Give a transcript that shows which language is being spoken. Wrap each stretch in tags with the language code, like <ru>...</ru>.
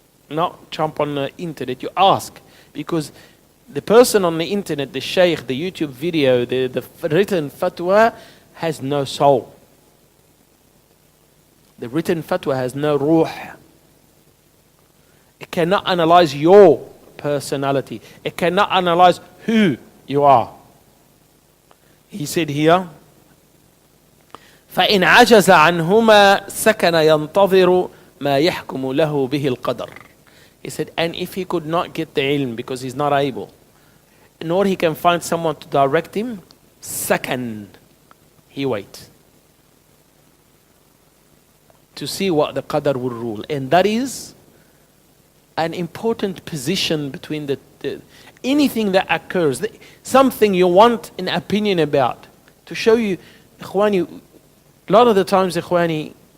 <en>Not jump on the internet, you ask. Because the person on the internet, the shaykh, the YouTube video, the written fatwa has no soul. The written fatwa has no ruh. It cannot analyze your personality. It cannot analyze who you are. He said here,</en> <ar>فَإِنْ عَجَزَ عَنْهُمَا سَكَنَ يَنْتَظِرُ مَا يَحْكُمُ لَهُ بِهِ الْقَدَرُ.</ar> <en>He said, and if he could not get the ilm because he's not able, nor he can find someone to direct him, sakan, he waits to see what the qadar will rule. And that is an important position between anything that occurs, something you want an opinion about, to show you, Ikhwani, a lot of the times, Ikhwani,</en>